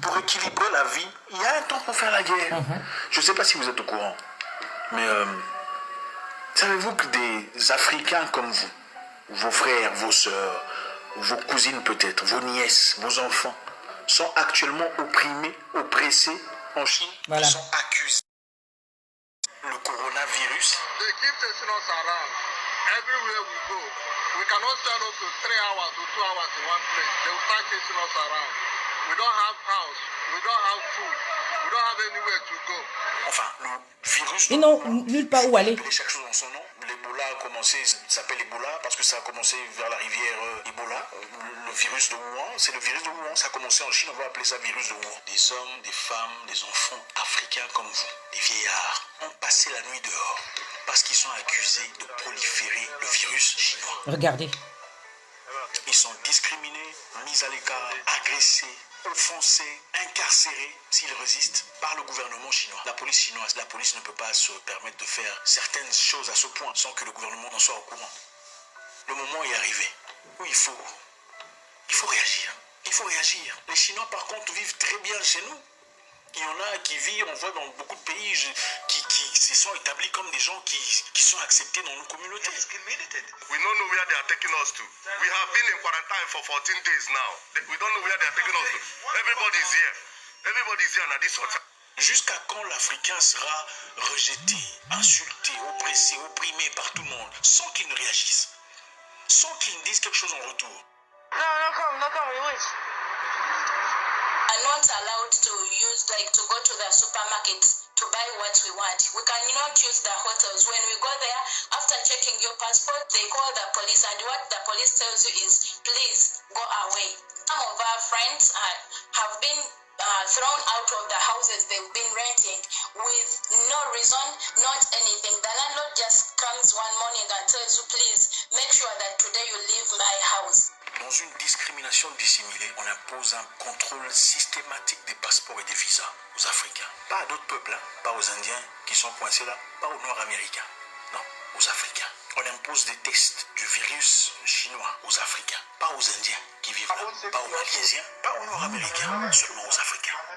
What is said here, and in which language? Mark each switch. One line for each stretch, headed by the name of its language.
French: Pour équilibrer la vie, il y a un temps pour faire la guerre. Je ne sais pas si vous êtes au courant, mais savez-vous que des Africains comme vous, vos frères, vos sœurs, vos cousines peut-être, vos nièces, vos enfants, sont actuellement opprimés, oppressés en Chine. Voilà. Ils sont accusés. Le coronavirus.
English: They keep chasing us around. Everywhere we go. We cannot stand up to 3 hours or 2 hours in one place. They will start chasing us around. We don't have house. We don't have food. We don't have anywhere to go.
French: Enfin, le virus... Ils n'ont nulle part où aller. Chaque chose en son nom. L'Ebola a commencé, ça s'appelle Ebola parce que ça a commencé vers la rivière Ebola. Le virus de Wuhan, c'est le virus de Wuhan. Ça a commencé en Chine, on va appeler ça virus de Wuhan. Des hommes, des femmes, des enfants africains comme vous, des vieillards, ont passé la nuit dehors parce qu'ils sont accusés de proliférer le virus chinois. Regardez. Ils sont discriminés, mis à l'écart, agressés, offensés, incarcérés s'ils résistent par le gouvernement chinois. La police chinoise, la police ne peut pas se permettre de faire certaines choses à ce point sans que le gouvernement en soit au courant. Le moment est arrivé où il faut réagir. Il faut réagir. Les Chinois par contre vivent très bien chez nous. Il y en a qui vivent, on voit dans beaucoup de pays, Ils sont établis comme des gens qui sont acceptés dans nos communautés.
English: We don't know where they are taking us to. We have been in quarantine for 14 days now. We don't know where they are taking us to. Everybody is here. Everybody is here at this hotel.
French: Jusqu'à quand l'Africain sera rejeté, insulté, oppressé, opprimé par tout le monde, sans qu'il ne réagisse, sans qu'il ne dise quelque chose en retour?
English: No come, we wait. Are not allowed to use, like, to go to the supermarket to buy what we want. We cannot use the hotels. When we go there, after checking your passport, they call the police, and what the police tells you is, please go away. Some of our friends have been thrown out of the houses they've been renting with no reason, not anything. The landlord just comes one morning and tells you, please make sure that today you leave my house.
French: Dans une discrimination dissimulée, on impose un contrôle systématique des passeports et des visas aux Africains. Pas à d'autres peuples, hein? Pas aux Indiens qui sont coincés là, pas aux Nord-Américains. Non, aux Africains. On impose des tests du virus chinois aux Africains, pas aux Indiens qui vivent là, pas aux Malaisiens, pas aux Nord-Américains, seulement aux Africains.